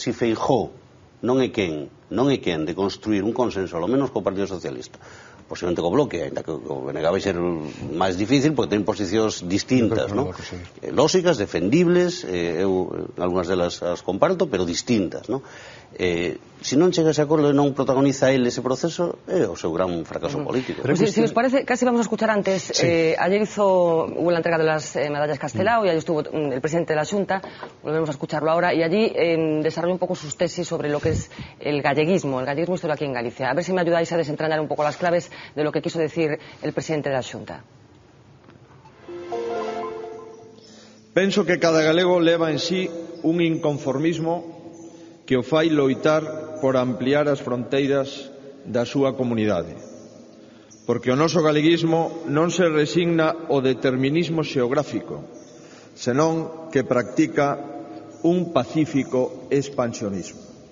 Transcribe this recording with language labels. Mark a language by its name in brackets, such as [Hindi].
[Galician] Si Feijóo non é quen de construir un consenso, ao menos co Partido Socialista, posiblemente co Bloque, ainda que o BNG vai ser máis difícil porque ten posicións distintas, non? Lóxicas, defendibles, eu algunhas delas as comparto, pero distintas, non? Se non chega a ese acordo e non protagoniza él ese proceso, é o seu gran fracaso político. [Spanish] Si os parece, casi vamos a escuchar antes, ayer hubo la entrega de las medallas Castelao y allí estuvo el presidente de la Xunta, volvemos a escucharlo ahora, y allí desarrolló un poco sus tesis sobre lo que es el galleguismo histórico aquí en Galicia. A ver si me ayudáis a desentrañar un poco las claves de lo que quiso decir el presidente de la Xunta. [Galician] Penso que cada galego leva en sí un inconformismo que o fai loitar por ampliar as fronteiras da súa comunidade. Porque o noso galeguismo non se resigna ao determinismo xeográfico, senón que practica un pacífico expansionismo.